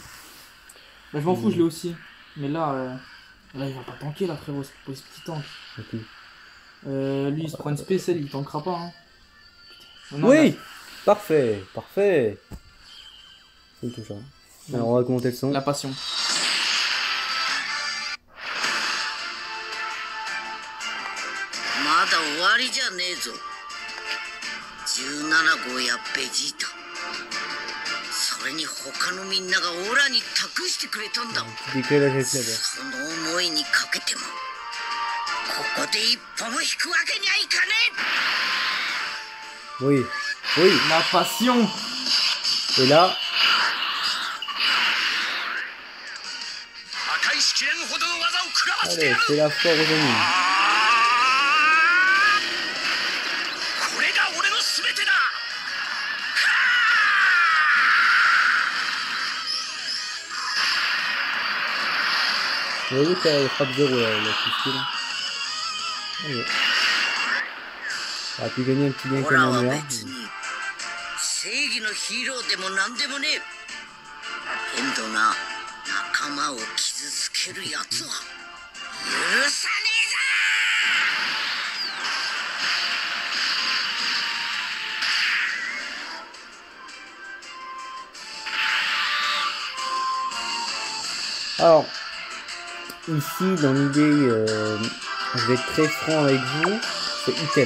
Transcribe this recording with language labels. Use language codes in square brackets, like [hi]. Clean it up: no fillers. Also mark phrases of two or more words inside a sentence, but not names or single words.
[fr] Bah, je m'en fous, je l'ai aussi. Mais là, il va pas tanker là, frérot, c'est pas ce petit tank. Ok. Lui, il se prend une spéciale, il tankera pas. Hein. Putain. Non, Oui, parfait, parfait. C'est tout ça. Alors on va commenter le son. La passion. [ja] まだ終わりじゃねえぞ。17号やベジータ、それに他のみんながオラに託してくれたんだ。 [fr] Décalage [ja] その思いにかけてもここで一歩も引くわけにはいかね [fr] Oui, oui. La passion. Et là, [ja] え。破壊しきれんほどの技を食らわせて [fr] allez, [ja] やる。 [fr] c'est la foire aux amis. [ja] これが俺の全てだ。 [fr] Vous voyez qu'elle frappe 0 la pistole. Allez. On a pu gagner un petit bien [ja] オラ [fr] comme [ja] は [fr] on est. [ja] 別に正義のヒーローでも何でもねえ。けんどな、仲間を傷つけるやつは許さねえぞ。 [fr] Alors, ici, dans l'idée, je vais être très franc avec vous, c'est item.